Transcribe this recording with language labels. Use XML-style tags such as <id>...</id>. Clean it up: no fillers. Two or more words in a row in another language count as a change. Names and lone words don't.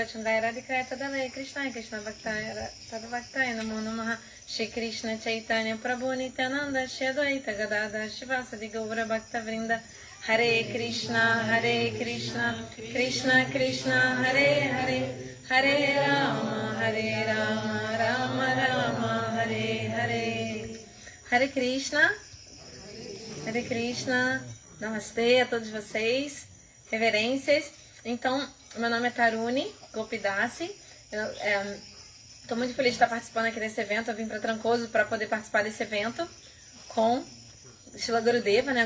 <sa>चन्दाय राधिकाय तदले कृष्ण कृष्ण भक्ताय तदवक्ताय नमो नमः श्री कृष्ण चैतन्य प्रभु नित्यानन्द श्री अद्वैत गदाधर शिवसादि गौर भक्त वृन्द हरे कृष्ण कृष्ण कृष्ण हरे हरे हरे राम राम राम हरे हरे हरे कृष्ण</sa> <pt>Namastê a todos vocês, reverências. Então, meu nome é Taruni Gopidasi. Estou muito feliz de estar participando aqui desse evento. Eu vim para Trancoso para poder participar desse evento com Srila Gurudeva, né?</pt>